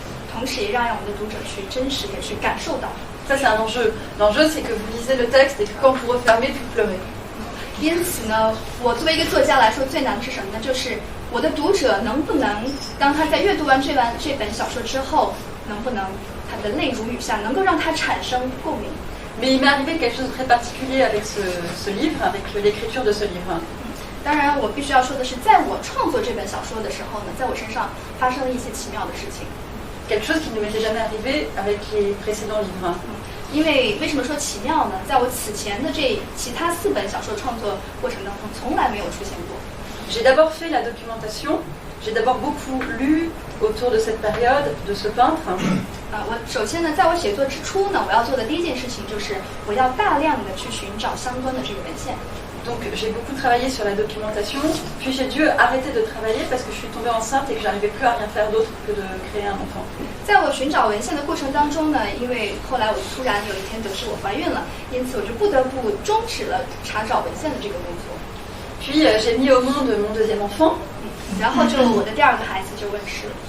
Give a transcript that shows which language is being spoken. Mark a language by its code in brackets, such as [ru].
[zh] 同时也让我们的读者去真实的去感受到。 [fr] Ça, c'est un enjeu. L'enjeu, c'est que vous lisez le texte et que quand vous refermez, vous pleurez. [zh] 因此呢，我作为一个作家来说，最难的是什么呢？就是我的读者能不能，当他在阅读完这本小说之后，能不能他的泪如雨下，能够让他产生共鸣。 [fr] Mais il m'est arrivé quelque chose de très particulier avec ce livre, avec l'écriture de ce livre. [zh] 当然，我必须要说的是，在我创作这本小说的时候呢，在我身上发生了一些奇妙的事情。 [fr] Quelque chose qui ne m'était jamais arrivé avec les précédents livres. [zh] 因为什么说奇妙呢？在我此前的其他4本小说创作过程当中，从来没有出现过。 [fr] J'ai d'abord fait la documentation. J'ai d'abord beaucoup lu autour de cette période de ce peintre. [zh] 我首先呢，在我写作之初呢，我要做的第一件事情就是我要大量的去寻找相关的这个文献。 [fr] Donc j'ai beaucoup travaillé sur la documentation, puis j'ai dû arrêter de travailler parce que je suis tombée enceinte et que j'arrivais plus à rien faire d'autre que de créer un enfant. [zh] 在我寻找文献的过程当中呢，因为后来我突然有一天得知我怀孕了，因此我就不得不终止了查找文献的这个工作。 [fr] Puis j'ai mis au monde mon deuxième enfant. [zh] 然后我的第2个孩子就问世了。